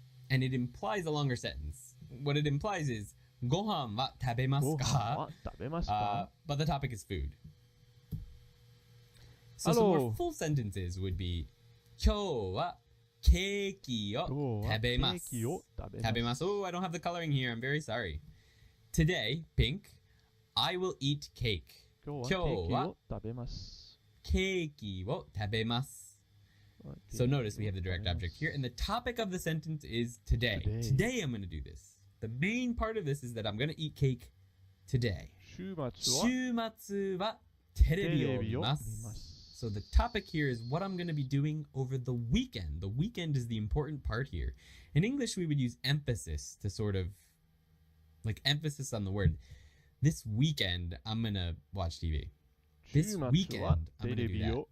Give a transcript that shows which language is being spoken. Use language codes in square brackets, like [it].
[en] And it implies a longer sentence. What it implies is, [ja] Gohan wa tabemasu ka? [en] But the topic is food. So some more full sentences would be, [ja] 今日はケーキを食べます. [en] Tabemasu. Oh, I don't have the coloring here. I'm very sorry. Today, pink, I will eat cake. [ja] 今日はケーキを食べます. ケーキを食べます. [en] So notice we have the direct object here, and the topic of the sentence is today. Today I'm going to do this. The main part of this is that I'm going to eat cake today. [ja] 週末はテレビを見ます. [en] So the topic here is what I'm going to be doing over the weekend. The weekend is the important part here. In English, we would use emphasis to sort of, like emphasis on the word. This weekend, I'm going to watch TV. This weekend, I'm going to do that.